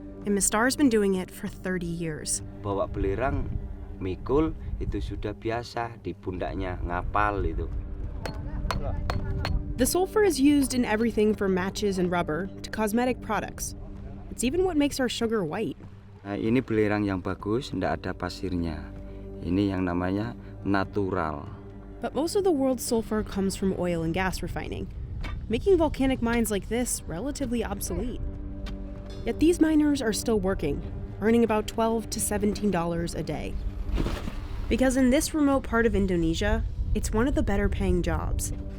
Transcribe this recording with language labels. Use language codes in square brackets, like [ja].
[en] And Mistar's been doing it for 30 years. [id] Bawa belirang, mikul, itu sudah biasa. Di pundaknya ngapal itu. [en] The sulfur is used in everything from matches and rubber to cosmetic products. It's even what makes our sugar white. [id] Nah, ini belirang yang bagus, tidak ada pasirnya. Ini yang namanya natural. [en] But most of the world's sulfur comes from oil and gas refining, making volcanic mines like this relatively obsolete. Yet these miners are still working, earning about $12 to $17 a day. Because in this remote part of Indonesia, it's one of the better paying jobs.